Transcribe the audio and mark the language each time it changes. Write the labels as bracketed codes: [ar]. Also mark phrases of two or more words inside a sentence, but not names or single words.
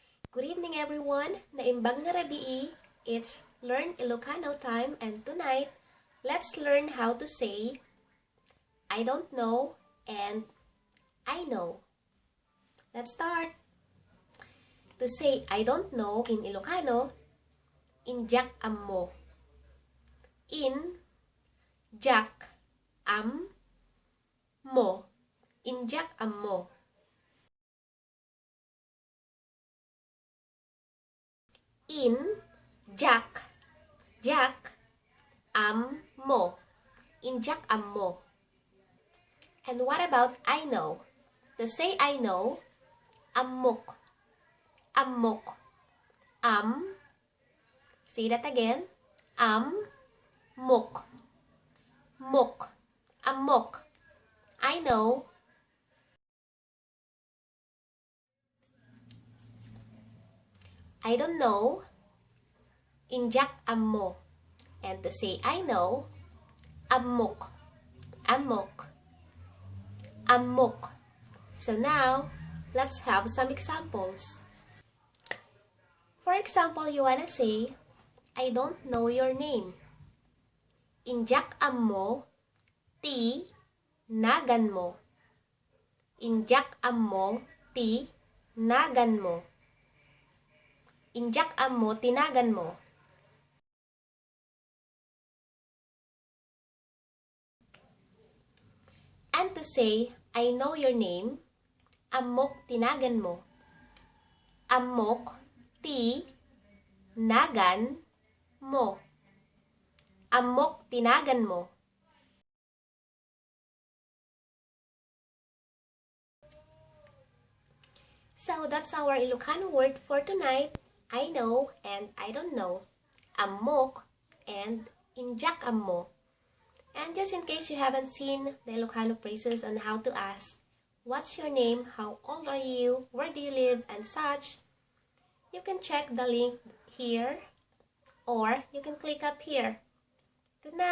[en] Good evening everyone! [ilo] Naimbag na rabii. [en] It's Learn Ilocano time, and tonight, let's learn how to say I don't know and I know. Let's start! To say I don't know in Ilocano, [ilo] Indyak Ammok. Indyak Ammok. Indyak Ammok. Indyak Ammok. Indyak Ammok. [en] And what about I know? To say I know, [ilo] Ammok. Ammok. [en] Say that again. [ilo] Ammok. Mok. Ammok. [en] I know. I don't know. [ilo] Indyak Ammok. [en] And to say I know, [ilo] Ammok. Ammok. Ammok. [en] So now, let's have some examples. For example, you wanna say, I don't know your name. [ilo] Indyak Ammok ti nagan mo. Indyak Ammok ti nagan mo. Indyak Ammok tinagan mo. [en] And to say, I know your name, [ilo] Ammok tinagan mo. Ammok ti nagan mo. Ammok tinagan mo. [en] So that's our Ilocano word for tonight. I know and I don't know. Ammok and [ilo] Indyak Ammok. [en] And just in case you haven't seen the Ilocano phrases on how to ask, what's your name, how old are you, where do you live, and such, you can check the link here or you can click up here.